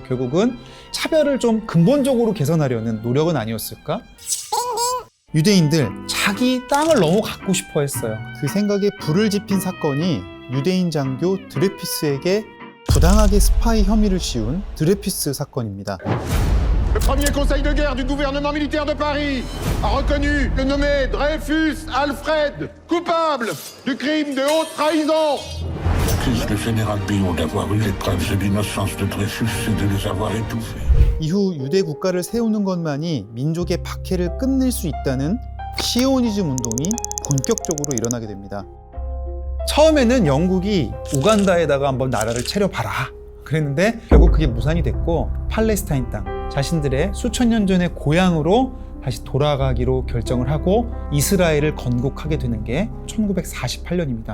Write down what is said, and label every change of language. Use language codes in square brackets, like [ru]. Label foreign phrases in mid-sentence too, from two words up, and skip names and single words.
[ko] 결국은 차별을 좀 근본적으로 개선하려는 노력은 아니었을까? 유대인들 자기 땅을 너무 갖고 싶어 했어요. 그 생각에 불을 지핀 사건이 유대인 장교 드레피스에게 부당하게 스파이 혐의를 씌운 드레피스 사건입니다. [fr] Le premier conseil de guerre du gouvernement militaire de Paris a reconnu le nommé Dreyfus Alfred coupable du crime de haute trahison. Accuse le général Billon d'avoir eu les preuves de l'innocence de Dreyfus et de les avoir étouffées. [ko] 이후 유대 국가를 세우는 것만이 민족의 박해를 끝낼 수 있다는 시오니즘 운동이 본격적으로 일어나게 됩니다. 처음에는 영국이 우간다에다가 한번 나라를 차려봐라 그랬는데 결국 그게 무산이 됐고 팔레스타인 땅, 자신들의 수천 년 전의 고향으로 다시 돌아가기로 결정을 하고 이스라엘을 건국하게 되는 게 1948년입니다.